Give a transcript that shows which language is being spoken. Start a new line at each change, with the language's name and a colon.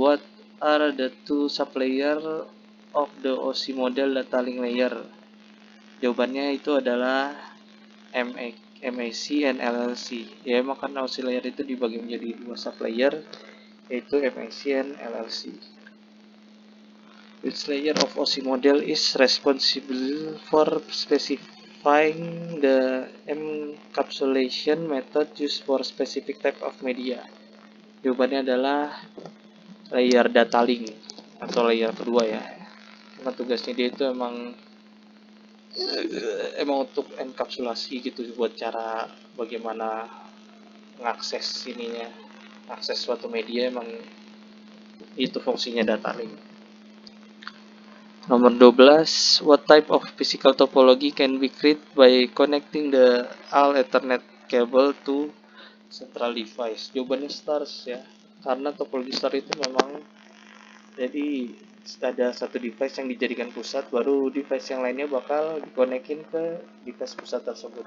English: What are the two sublayer of the OC model data link layer?
Indonesian: Jawabannya itu adalah MAC and LLC. Ya emang karena OC layer itu dibagi menjadi dua sublayer, yaitu MAC and LLC.
English: Which layer of OC model is responsible for specifying the encapsulation method used for specific type of media?
Indonesian: Jawabannya adalah layer data link atau layer kedua ya. Karena tugasnya dia itu emang untuk enkapsulasi gitu, buat cara bagaimana mengakses akses suatu media, emang itu fungsinya data link. Nomor 12,
English: what type of physical topology can be created by connecting the all Ethernet cable to central device?
Indonesian: Jawabannya stars ya, karena topologi star itu memang jadi ada satu device yang dijadikan pusat, baru device yang lainnya bakal dikonekin ke device pusat tersebut.